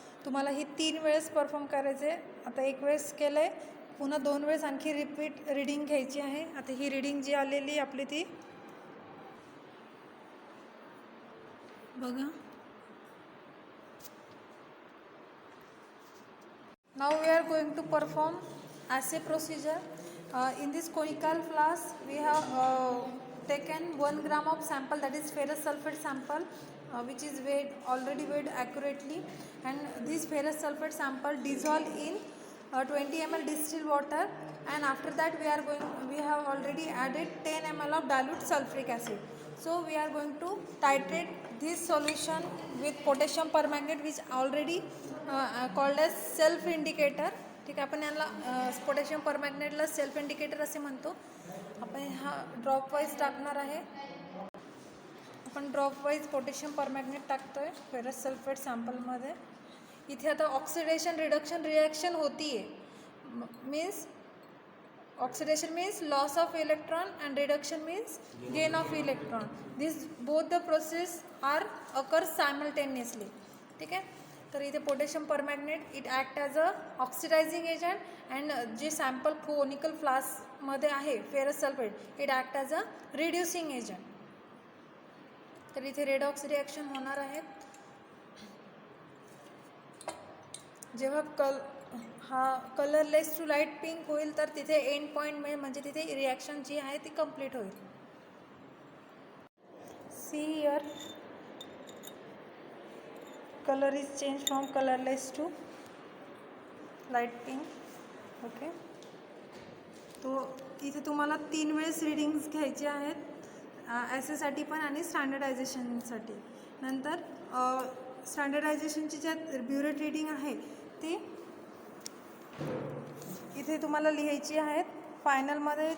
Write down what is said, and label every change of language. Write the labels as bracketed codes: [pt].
[mr] तुम्हाला ही 3 वेळेस परफॉर्म करायचे. आता एक वेळेस केलं आहे, पुन्हा 2 वेळेस आणखी रिपीट रीडिंग घ्यायची आहे. आता ही रीडिंग जी आलेली आपली ती बघा. [en] Now we are going to perform assay procedure. In this conical flask we have taken 1 gram of sample, that is ferrous sulfate sample, which is already weighed accurately, and this ferrous sulfate sample dissolved in 20 ml distilled water, and after that we have already added 10 ml of dilute sulfuric acid. So we are going to titrate this solution with potassium permanganate, which already called as self indicator. [mr] ठीक आहे, आपण याला potassium परमॅग्नेटला self indicator असे म्हणतो. आपण हा drop wise टाकणार आहे. आपण ड्रॉप वाईज पोटॅशियम परमॅग्नेट टाकतो आहे फेरस सल्फेट सॅम्पलमध्ये. इथे आता ऑक्सिडेशन रिडक्शन रिॲक्शन होती आहे. [en] Means oxidation means loss of electron and reduction means gain of electron. This both the process are occur simultaneously. [mr] ठीक आहे, तर इथे potassium परमॅग्नेट it act as a oxidizing agent, and जे sample conical फ्लास्कमध्ये आहे ferrous sulphate it act as a reducing agent. तर इथे redox reaction होणार आहे. जेव्हा हा कलरलेस टू लाईट पिंक होईल तर तिथे एंड पॉईंट मिळेल, म्हणजे तिथे रिॲक्शन जी आहे ती कंप्लीट होईल. [en] See here color is changed from colorless to light pink. [mr] Okay, तो इथे तुम्हाला 3 वेळेस रीडिंग्स घ्यायचे आहेत ॲसेसाठी पण आणि स्टँडर्डायझेशनसाठी. नंतर स्टँडर्डायझेशनची ज्यात ब्युरेट रीडिंग आहे ती इथे तुम्हाला लिहायची आहेत फायनलमध्ये.